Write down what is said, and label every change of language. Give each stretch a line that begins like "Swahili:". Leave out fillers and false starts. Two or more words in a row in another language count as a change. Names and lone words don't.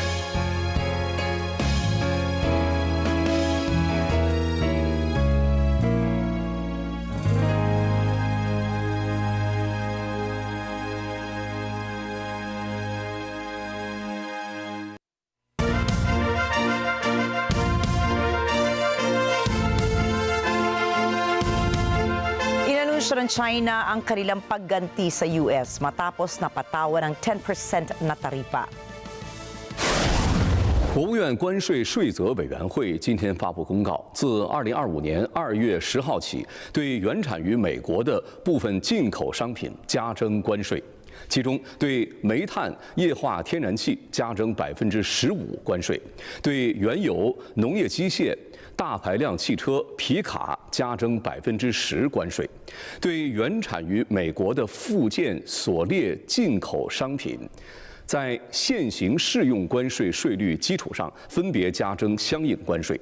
Filipino: Inanunsyo ng China ang kanilang pagganti sa US matapos napatawan ng 10% na taripa.
Chinese: 国务院关税税则委员会今天发布公告，自2025年2月10号起，对原产于美国的部分进口商品加征关税。其中对煤炭、液化天然气加征15%关税，对原油、农业机械、大排量汽车、皮卡加征10%关税，对原产于美国的附件锁列进口商品，在现行适用关税税率基础上分别加征相应关税。